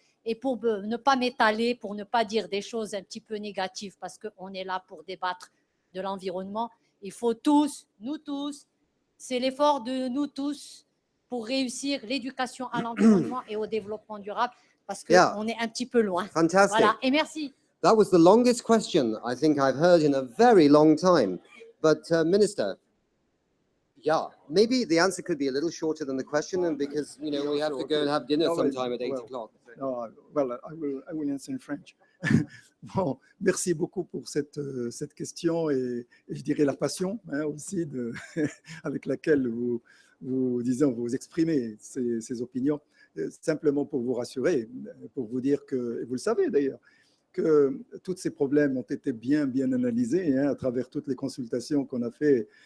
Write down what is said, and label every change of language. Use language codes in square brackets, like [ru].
[fr] Et pour ne pas m'étaler, pour ne pas dire des choses un petit peu négatives, parce qu'on est là pour débattre de l'environnement, il faut tous, nous tous, c'est l'effort de nous tous pour réussir l'éducation à l'environnement et au développement durable, parce qu'on est un petit peu loin. [en] Fantastic. [fr] Voilà, et merci. [en] That was the longest question I think I've heard in a very long time. But Minister, yeah, maybe the answer could be a little shorter than the question, and because we have to go and have dinner sometime at 8 o'clock. Well, I will answer in French. [fr] Bon, merci beaucoup pour cette question et je dirais la passion aussi avec laquelle vous exprimez ces opinions. Simplement pour vous rassurer, pour vous dire que, et vous le savez d'ailleurs, que tous ces problèmes ont été bien analysés à travers toutes les consultations qu'on a fait.